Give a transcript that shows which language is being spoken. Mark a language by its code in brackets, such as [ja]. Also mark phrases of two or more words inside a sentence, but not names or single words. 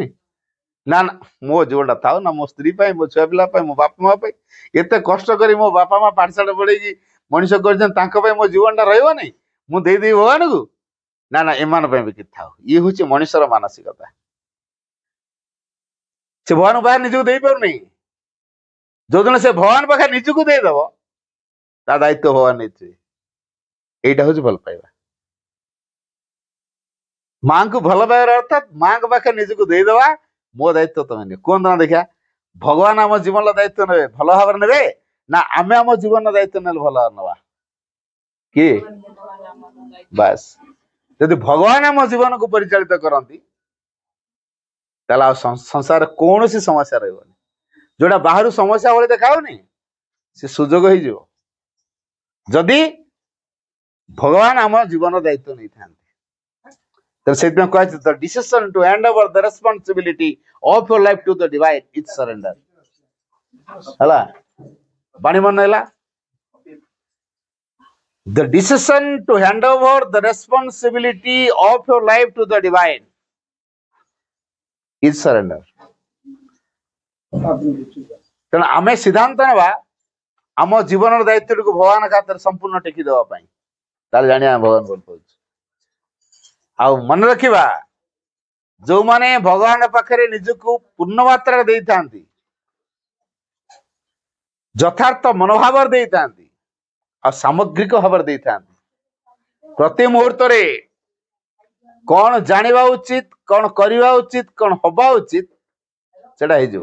[or] ନା ନା, ମୋ ଜୀବନଟା ଥାଉ ନା, ମୋ ସ୍ତ୍ରୀ ପାଇଁ, ମୋ ଛୁଆ ପିଲା ପାଇଁ, ମୋ ବାପା ମା ପାଇଁ ଏତେ କଷ୍ଟ କରି ମୋ ବାପା ମା ପାଠଶାଠ ପଢେଇକି ମଣିଷ କରିଛନ୍ତି, ତାଙ୍କ ପାଇଁ ମୋ ଜୀବନଟା ରହିବନି, ମୁଁ ଦେଇଦେବି ଭଗବାନଙ୍କୁ? ନା ନା, ଏମାନଙ୍କ ପାଇଁ ବି କିଛି ଥାଉ। ଇଏ ହଉଛି ମଣିଷର ମାନସିକତା। ସେ ଭଗବାନ ପାଖରେ ନିଜକୁ ଦେଇପାରୁନି। ଯୋଉଦିନ ସେ ଭଗବାନ ପାଖରେ ନିଜକୁ ଦେଇଦବ, ତା ଦାୟିତ୍ୱ ଭଗବାନ ନେଇଥିବେ। [bn] এইটা হচ্ছে [or] ଭଲ ପାଇବା। ମାଙ୍କୁ ଭଲ ପାଇବାର ଅର୍ଥାତ୍ ମାଙ୍କ ପାଖରେ ନିଜକୁ ଦେଇଦେବା, ମୋ ଦାୟିତ୍ୱ ତମେ ନିଅ। କୁହନ୍ତୁ ନା ଦେଖିଆ, ଭଗବାନ ଆମ ଜୀବନର ଦାୟିତ୍ୱ ନେବେ, ଭଲ ଭାବରେ ନେବେ, ନା ଆମେ ଆମ ଜୀବନର ଦାୟିତ୍ୱ ନେଲେ ଭଲ ଭାବରେ ନେବା? କିଏ? ବାସ୍। ଯଦି ଭଗବାନ ଆମ ଜୀବନକୁ ପରିଚାଳିତ କରନ୍ତି, ତାହେଲେ ଆଉ ସଂସାରରେ କୌଣସି ସମସ୍ୟା ରହିବନି। ଯୋଉଟା ବାହାରୁ ସମସ୍ୟା ଭଳି ଦେଖାଉନି, ସେ ସୁଯୋଗ ହେଇଯିବ ଯଦି ଭଗବାନ ଆମ ଜୀବନର ଦାୟିତ୍ୱ ନେଇଥାନ୍ତି। ସେଥିପାଇଁ କୁହାଯାଇଛି, [en] the decision to hand over the responsibility of your life to the divine is surrender. [or] ହେଲା, ବାଣୀ ମନେ ହେଲା? [en] The decision to hand over the responsibility of your life to the divine is surrender. [or] ତେଣୁ ଆମେ ସିଦ୍ଧାନ୍ତ ନେବା ଆମ ଜୀବନର ଦାୟିତ୍ୱଟିକୁ ଭଗବାନ ଖାତରେ ସମ୍ପୂର୍ଣ୍ଣ ଟେକି ଦେବା ପାଇଁ। ତାହେଲେ ଜାଣିବା ଭଗବାନ ଭଲ ପାଉଛି। ଆଉ ମନେ ରଖିବା, ଯୋଉମାନେ ଭଗବାନ ପାଖରେ ନିଜକୁ ପୂର୍ଣ୍ଣ ମାତ୍ରାରେ ଦେଇଥାନ୍ତି, ଯଥାର୍ଥ ମନୋଭାବରେ ଦେଇଥାନ୍ତି, ଆଉ ସାମଗ୍ରିକ ଭାବରେ ଦେଇଥାନ୍ତି, ପ୍ରତି ମୁହୂର୍ତ୍ତରେ କଣ ଜାଣିବା ଉଚିତ, କଣ କରିବା ଉଚିତ, କଣ ହବା ଉଚିତ, ସେଟା ହେଇଯିବ।